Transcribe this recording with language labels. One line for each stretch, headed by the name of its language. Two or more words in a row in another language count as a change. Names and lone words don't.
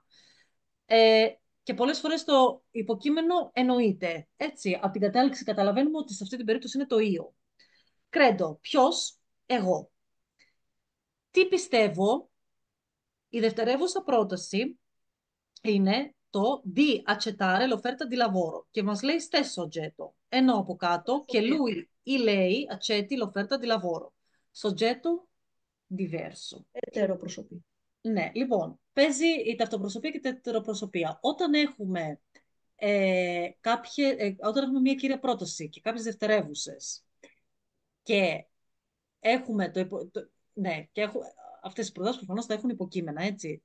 Greek: Και πολλές φορές το υποκείμενο εννοείται. Έτσι, από την κατάληξη καταλαβαίνουμε ότι σε αυτή την περίπτωση είναι το ίο. Κρέντο. Ποιος? Εγώ. Τι πιστεύω? Η δευτερεύουσα πρόταση είναι το
Italian: di accettare l'offerta di lavoro
Greek: και μας λέει
Italian: stesso oggetto.
Greek: Ενώ από κάτω και
Italian: lui ή lei accetti l'offerta di lavoro. Soggetto diverso.
Greek: Ετεροπροσωπή. Ναι, λοιπόν, παίζει η ταυτοπροσωπία και η τετεροπροσωπία. Όταν έχουμε μία κύρια πρόταση και κάποιες δευτερεύουσες και έχουμε ναι, και αυτές οι προτάσεις προφανώς θα έχουν υποκείμενα, έτσι.